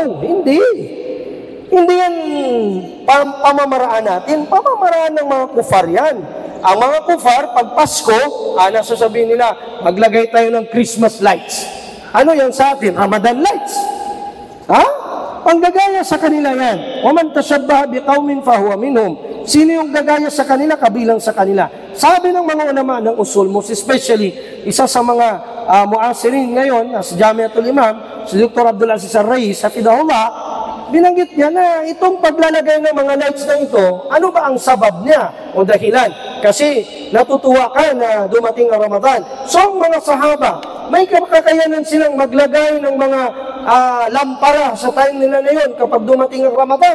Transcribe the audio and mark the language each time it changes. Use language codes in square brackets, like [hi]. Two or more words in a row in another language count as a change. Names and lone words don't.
[tl] Hindi. Hindi yan pamamaraan natin. Pamamaraan ng mga kufar yan. Ang mga kufar, pag Pasko, nasasabihin nila, maglagay tayo ng [en] Christmas lights. [tl] Ano yan sa atin? Ramadan lights. Ang gagaya sa kanila yan. [ar] وَمَنْ تَشَبَّهَ بِقَوْمٍ فَهُوَ مِنْهُمْ. [tl] Sino yung gagaya sa kanila, kabilang sa kanila. Sabi ng mga ulama ng usul, [en] most especially, [tl] isa sa mga muasirin ngayon, sa Jamiatul Imam, si Dr. Abdul Aziz Al-Rais, hafidahullah, binanggit niya na itong paglalagay ng mga lights na ito, ano ba ang sabab niya o dahilan? Kasi natutuwa ka na dumating ang Ramadan. So, ang mga sahaba, may kakayanan silang maglagay ng mga lampara sa time nila na yun kapag dumating ang Ramadan.